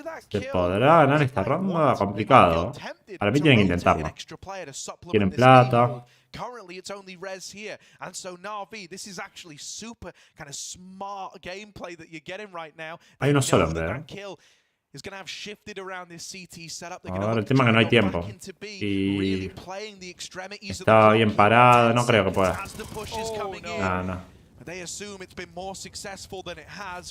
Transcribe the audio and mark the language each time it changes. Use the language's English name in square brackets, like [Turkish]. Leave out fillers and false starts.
[Spanish] ¿Se podrá ganar esta ronda? Complicado. Para mí tienen que intentarlo. Tienen plata. [English] Currently, it's only Rez here, and so Navi, this is actually super kind of smart gameplay that you're getting right now. [Spanish] Hay uno solo, hombre. [English] Is going to have shifted around this CT setup. [Spanish] Ahora el tema es que no hay tiempo. Y está bien parado, no creo que pueda. No, no. [English] They assume it's been more successful than it has.